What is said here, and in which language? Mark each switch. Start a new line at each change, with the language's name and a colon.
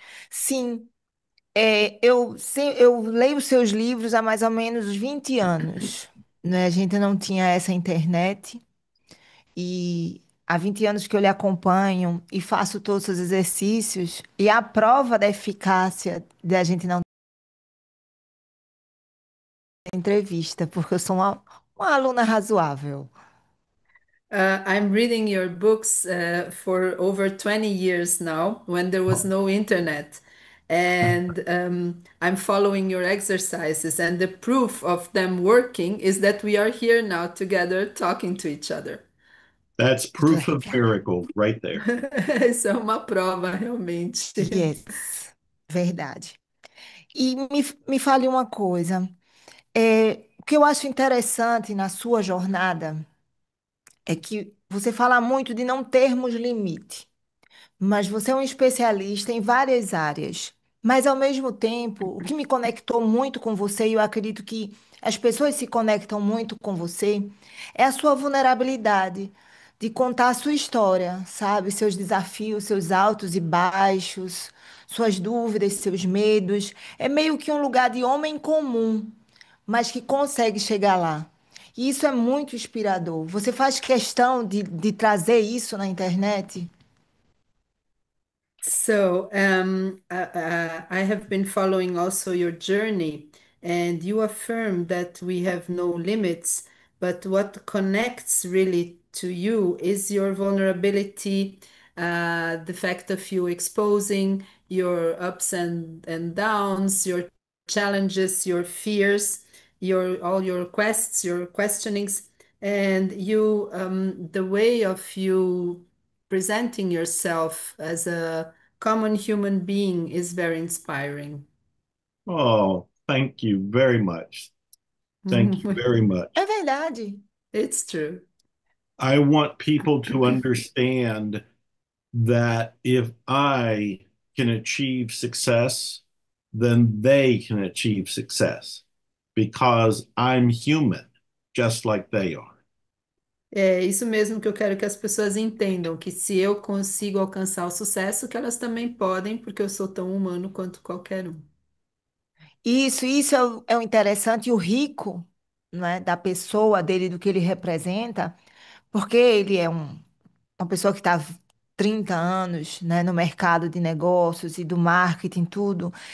Portuguese: Sim, eu leio seus livros há mais ou menos 20 anos, né? A gente não tinha essa internet e há 20 anos que eu lhe acompanho e faço todos os exercícios e a prova da eficácia da gente não ter entrevista, porque eu sou uma aluna razoável.
English: I'm reading your books for over 20 years now, when there was no internet. And I'm following your exercises, and the proof of them working is that we are here now together talking to each other. That's proof of
Portuguese: Legal.
English: miracles right there.
Portuguese: Isso é uma prova, realmente. Yes, verdade. E me fale uma coisa. O que eu acho interessante na sua jornada é que você fala muito de não termos limite, mas você é um especialista em várias áreas. Mas, ao mesmo tempo, o que me conectou muito com você, e eu acredito que as pessoas se conectam muito com você, é a sua vulnerabilidade de contar a sua história, sabe? Seus desafios, seus altos e baixos, suas dúvidas, seus medos. É meio que um lugar de homem comum, mas que consegue chegar lá. E isso é muito inspirador. Você faz questão de trazer isso na internet?
English: So, I have been following also your journey, and you affirm that we have no limits, but what connects really to you is your vulnerability, the fact of you exposing your ups and downs, your challenges, your fears, your all your quests, your questionings, and you the way of you presenting yourself as a common human being is very inspiring. Oh, thank you very much. Thank you very
Portuguese: É
English: much.
Portuguese: verdade.
English: It's true. I want people to understand that if I can achieve success, then they can achieve success because I'm human, just like they are.
Portuguese: É isso mesmo que eu quero que as pessoas entendam, que se eu consigo alcançar o sucesso, que elas também podem, porque eu sou tão humano quanto qualquer um. Isso é o interessante e o rico, né, da pessoa, dele, do que ele representa, porque ele é uma pessoa que está 30 anos, né, no mercado de negócios e do marketing, tudo.